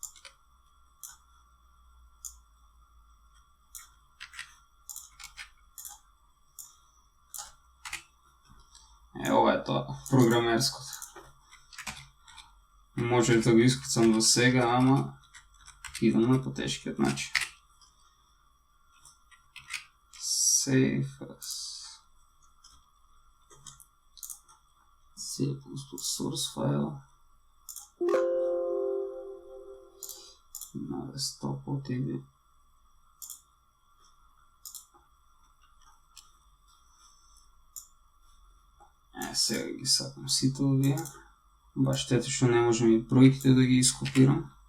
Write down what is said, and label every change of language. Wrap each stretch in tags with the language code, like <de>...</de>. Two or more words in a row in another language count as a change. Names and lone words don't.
<mk>Ова е тоа, програмерското. Може да го искуцам до сега, ама идам на потешкиот начин.</mk> <en>Save as C++ source</en> <mk>файл на десктопот или сега ги сакам сите овие. Баш тето што не можем и бројките да ги ископирам.</mk>